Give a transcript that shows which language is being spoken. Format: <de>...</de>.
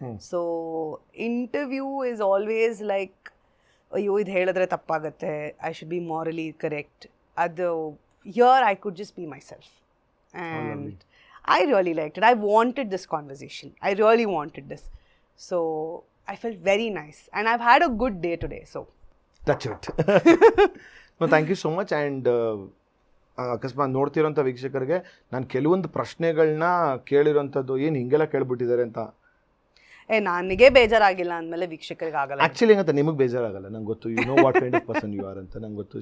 <en>so interview is always like,</en> <kn>ಅಯ್ಯೋ ಇದು ಹೇಳಿದ್ರೆ ತಪ್ಪಾಗುತ್ತೆ,</kn> <en>I should be morally correct.</en> <kn>ಅದು</kn> <en>Here I could just be myself and I really liked it. I wanted this conversation, I really wanted this. So I felt very nice and I've had a good day today, so touch it. No, thank you so much.</en> <kn>And ಅಕಸ್ಮಾತ್ ನೋಡ್ತಿರೋಂಥ ವೀಕ್ಷಕರಿಗೆ ನಾನು ಕೆಲವೊಂದು ಪ್ರಶ್ನೆಗಳನ್ನ ಕೇಳಿರೋಂಥದ್ದು ಏನು ಹಿಂಗೆಲ್ಲ ಕೇಳ್ಬಿಟ್ಟಿದ್ದಾರೆ ಅಂತ ನನಗೆ ಬೇಜಾರಾಗಿಲ್ಲ ಅಂದಮೇಲೆ ವೀಕ್ಷಕರಿಗೆ ಆಗಲ್ಲ. ಆ್ಯಕ್ಚುಲಿ ಹೆಂಗಂತ ನಿಮಗೆ ಬೇಜಾರಾಗಲ್ಲ, ನಂಗೆ ಗೊತ್ತು.</kn> <en>you know what kind of person you are</en> <kn>ಅಂತ ನಂಗೆ ಗೊತ್ತು.</kn>